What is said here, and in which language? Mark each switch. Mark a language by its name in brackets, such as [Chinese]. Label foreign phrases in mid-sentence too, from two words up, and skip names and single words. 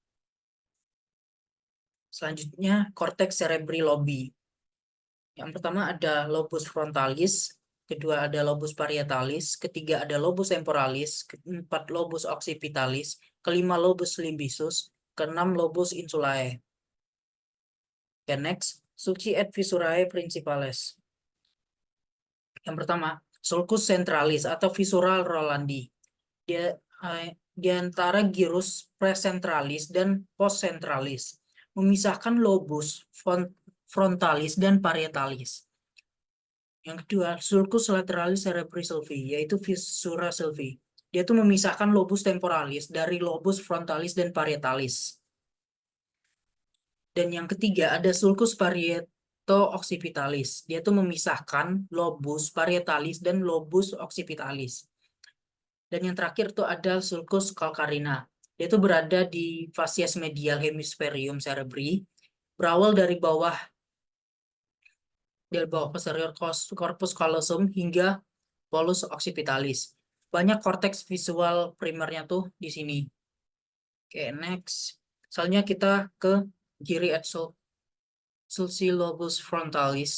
[Indonesian] Selanjutnya, korteks [Latin] cerebri lobi. [Indonesian] Yang pertama ada [Latin] lobus frontalis, [Indonesian] kedua ada [Latin] lobus parietalis, [Indonesian] ketiga ada [Latin] lobus temporalis, keempat lobus occipitalis, kelima lobus limbisus, keenam lobus insulae. [English] Okay, next, [Latin] sulci et visurae principales. [Indonesian] Yang pertama, [Latin] sulcus centralis [Indonesian] atau [Latin] visceral rolandi. [Indonesian] Dia di antara [Latin] gyrus precentralis [Indonesian] dan postcentralis, memisahkan [Latin] lobus frontalis [Indonesian] dan parietalis. Yang kedua, [Latin] sulcus lateralis cerebri sylvi, yaitu viscera sylvi. [Indonesian] Dia tuh memisahkan [Latin] lobus temporalis [Indonesian] dari [Latin] lobus frontalis [Indonesian] dan parietalis. Dan yang ketiga ada [Latin] sulcus parieto-occipitalis. [Indonesian] Dia tuh memisahkan [Latin] lobus parietalis [Indonesian] dan [Latin] lobus occipitalis. [Indonesian] Dan yang terakhir tuh ada [Latin] sulcus calcarina. [Indonesian] Dia tuh berada di [Latin] facies medial hemispherium cerebri, [Indonesian] berawal dari bawah [Latin] posterior corpus callosum hingga polus occipitalis. [Indonesian] Banyak korteks visual primernya tuh di sini. Oke, next. Selanjutnya kita ke kiri [Latin] at sulci lobus frontalis.